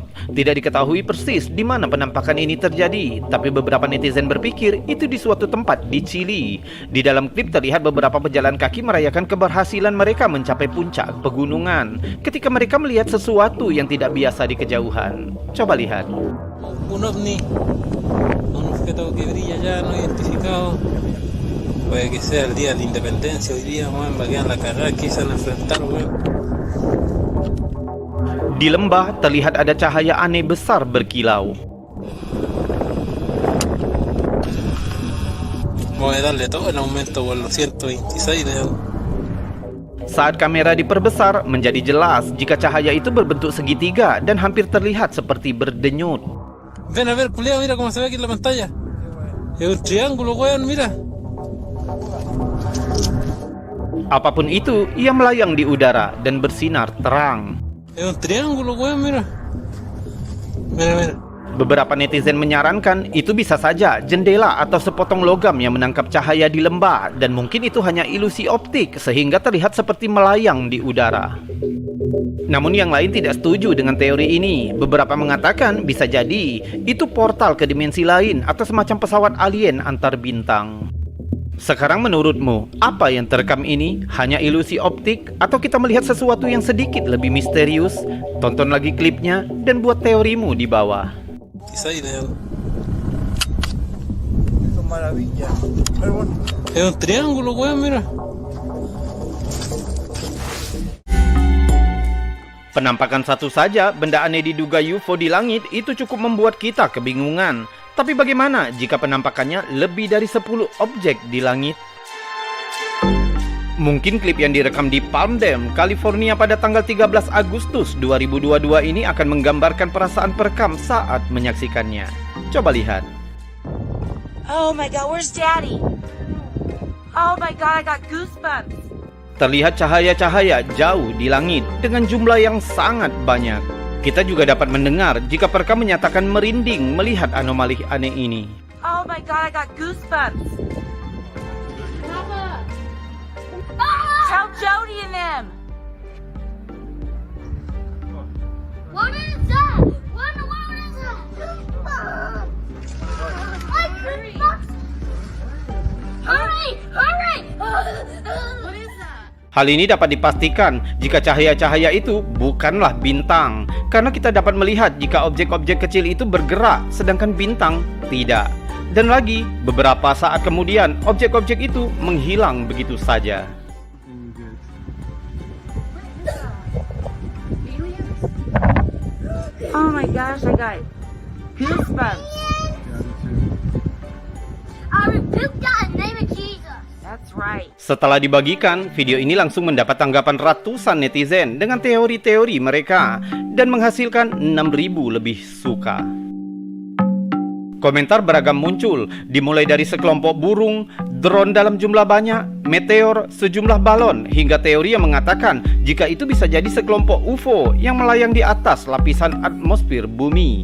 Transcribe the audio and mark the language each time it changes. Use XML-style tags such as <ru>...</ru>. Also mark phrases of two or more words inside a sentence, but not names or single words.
<id>Tidak diketahui persis di mana penampakan ini terjadi, tapi beberapa netizen berpikir itu di suatu tempat di Chili. Di dalam klip terlihat beberapa pejalan kaki merayakan keberhasilan mereka mencapai puncak pegunungan ketika mereka melihat sesuatu yang tidak biasa di kejauhan. Coba lihat.</id> <es>Un ovni, un objeto que brilla ya no identificado. Puede que sea el día de la independencia hoy día, weón, bagian la cagada que se van a enfrentar, weón.</es> <id>Di lembah terlihat ada cahaya aneh besar berkilau. Saat kamera diperbesar, menjadi jelas jika cahaya itu berbentuk segitiga dan hampir terlihat seperti berdenyut.</id> <es>Ven a ver, culiao, mira cómo se ve aquí en la pantalla. Es un triángulo, weón, mira.</es> <id>Apapun itu, ia melayang di udara dan bersinar terang.</id> <es>Es un triángulo, weón, mira. Mira, mira.</es> <id>Beberapa netizen menyarankan itu bisa saja jendela atau sepotong logam yang menangkap cahaya di lembah dan mungkin itu hanya ilusi optik sehingga terlihat seperti melayang di udara. Namun yang lain tidak setuju dengan teori ini. Beberapa mengatakan bisa jadi itu portal ke dimensi lain atau semacam pesawat alien antar bintang. Sekarang menurutmu, apa yang terekam ini hanya ilusi optik atau kita melihat sesuatu yang sedikit lebih misterius? Tonton lagi klipnya dan buat teorimu di bawah.</id> <es>Es un triángulo, weón, mira.</es> <id>Penampakan satu saja benda aneh diduga UFO di langit itu cukup membuat kita kebingungan. Tapi bagaimana jika penampakannya lebih dari 10 objek di langit? Mungkin klip yang direkam di Palmdale, California pada tanggal 13 Agustus 2022 ini akan menggambarkan perasaan perekam saat menyaksikannya. Coba lihat.</id> <en>Oh my god, where's Daddy? Oh my god, I got goosebumps.</en> <id>Terlihat cahaya-cahaya jauh di langit dengan jumlah yang sangat banyak. Kita juga dapat mendengar jika perekam menyatakan merinding melihat anomali aneh ini.</id> <en>Oh my god, I got goosebumps. Tell Jody and them. What is that? What is that? Hurry! Hurry! What is that?</en> <id>Hal ini dapat dipastikan jika cahaya-cahaya itu bukanlah bintang, karena kita dapat melihat jika objek-objek kecil itu bergerak, sedangkan bintang tidak. Dan lagi, beberapa saat kemudian, objek-objek itu menghilang begitu saja.</id> <en>Oh my gosh, I got goosebumps. I rebuke God in the name of Jesus. That's right.</en> <id>Setelah dibagikan, video ini langsung mendapat tanggapan ratusan netizen dengan teori-teori mereka dan menghasilkan 6.000 lebih suka. Komentar beragam muncul, dimulai dari sekelompok burung, drone dalam jumlah banyak, meteor, sejumlah balon, hingga teori yang mengatakan jika itu bisa jadi sekelompok UFO yang melayang di atas lapisan atmosfer bumi.</id>